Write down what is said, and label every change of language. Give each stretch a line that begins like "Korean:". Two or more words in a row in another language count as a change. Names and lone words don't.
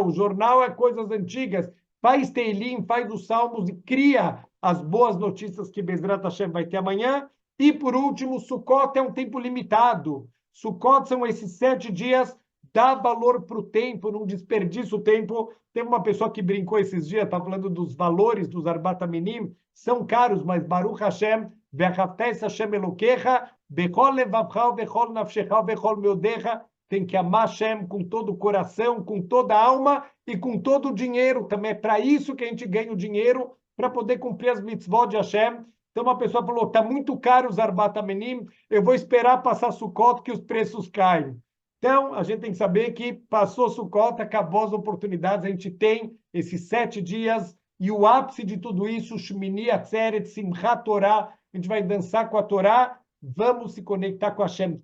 Portuguese: O jornal é coisas antigas. Faz Teilim, faz os salmos e cria as boas notícias que
Hebrew: בעזרת השם
Portuguese: vai ter amanhã. E, por último, Sukkot é um tempo limitado. Sukkot são esses 7 dias, dá valor para o tempo, não desperdiça o tempo. Teve uma pessoa que brincou esses dias, está falando dos valores dos
Hebrew: ארבעת המינים,
Portuguese: são caros, mas
Hebrew: ברוך השם, ואהבת ה' אלקיך בכל לבבך בכל נפשך בכל מאדך,
Portuguese: tem que amar Hashem com todo o coração, com toda a alma e com todo o dinheiro. Também é para isso que a gente ganha o dinheiro, para poder cumprir as mitzvot de Hashem. Então uma pessoa falou, está muito caro os
Hebrew: ארבעת המינים,
Portuguese: eu vou esperar passar Sukkot que os preços caem. Então, a gente tem que saber que passou Sukkot, acabou as oportunidades, a gente tem esses 7 dias, e o ápice de tudo isso, Shmini Atzeret, Simchat Torah, a gente vai dançar com a Torá, vamos se conectar com Hashem.